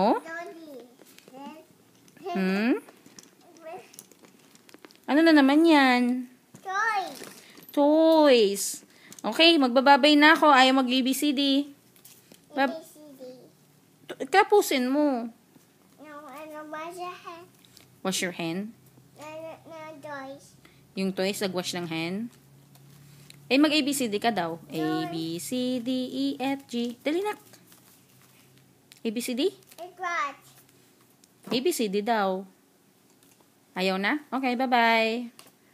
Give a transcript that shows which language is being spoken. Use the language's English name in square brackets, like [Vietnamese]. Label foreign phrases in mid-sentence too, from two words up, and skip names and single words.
[English] Daddy. [Filipino] Ano na naman yan? [English] Toy. [Filipino] Toys. Okay, magbababay na ako. Ayaw mag-ABCD. [English] A, B, C, D. [Filipino] Kapusin mo. [English] No, wash your hand. Wash your hand. No, toys. [Filipino] Yung toys, nag-wash ng hand. Mag-ABCD ka daw. [English] A, B, C, D, E, F, G. [Filipino] Dali na. ABCD? [English] It's what? [Filipino] ABCD daw. Ayaw na? [English] Okay, bye-bye.